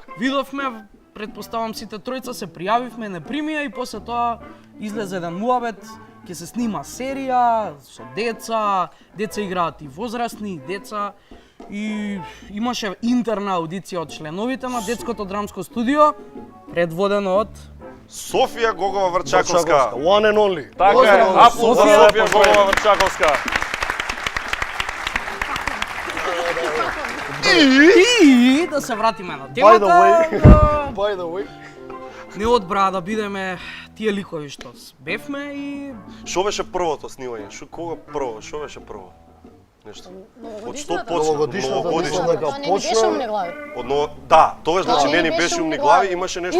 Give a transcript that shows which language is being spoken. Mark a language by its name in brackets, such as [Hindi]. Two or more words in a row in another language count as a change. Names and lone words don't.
[Macedonian] Видовме, предпоставам сите тројца се пријавивме, не примија и после тоа излезе еден муабет, ќе се снима серија со деца, деца играат и возрастни, и деца. И имаше интерна аудиција од членовите на детското драмско студио, предводено од Софија Гогова Врчаковска. [English] One and only. [Macedonian] Така е, Поздрав на аплауз за Софија. Софија Гогова Врчаковска. И да се вратиме на [English] By the [Macedonian] темата. [English] way. [Macedonian] Да [English] By the way. [Macedonian] не одбра да бидеме тие ликови што бевме и Што беше првото снимање? Кога прво? Што беше прво? Нешто. Од што Новогодишната? почна? Новогодишната, мислам дека А не ни беше умни глави. Да, тогаш значи Да, не ни не беше беше умни умни глави, глави. имаше нешто